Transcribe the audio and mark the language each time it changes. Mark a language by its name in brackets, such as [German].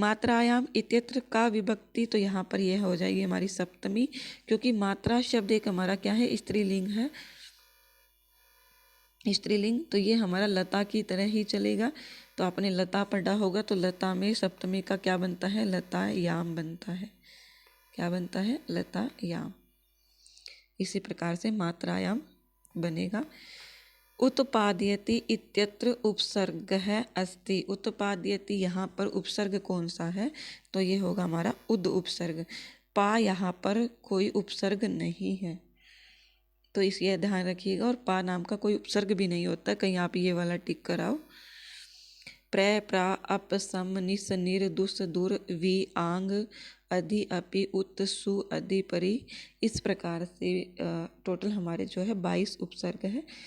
[Sanskrit] मात्रायाम इत्यत्र [Hindi] का विभक्ति, तो यहाँ पर यह हो जाएगी हमारी सप्तमी, क्योंकि मात्रा शब्द एक हमारा क्या है, स्त्रीलिंग है, स्त्रीलिंग, तो ये हमारा लता की तरह ही चलेगा। तो आपने लता पढ़ा होगा, तो लता में सप्तमी का क्या बनता है, लता याम बनता है। क्या बनता है, लता याम। इसी प्रकार से मात्रायाम बनेगा। [Sanskrit] उत्पाद्यति इत्यत्र उपसर्गः अस्ति। [Hindi] उत्पाद्यति यहाँ पर उपसर्ग कौन सा है, तो ये होगा हमारा उद उपसर्ग। पा यहाँ पर कोई उपसर्ग नहीं है, तो इसलिए ध्यान रखिएगा। और पा नाम का कोई उपसर्ग भी नहीं होता, कहीं आप ये वाला टिक कराओ। प्र प्रा अप सम निस निर दुस दुर वि आंग अधि अपि उत सु अधि परि, इस प्रकार से टोटल हमारे जो है 22 उपसर्ग है।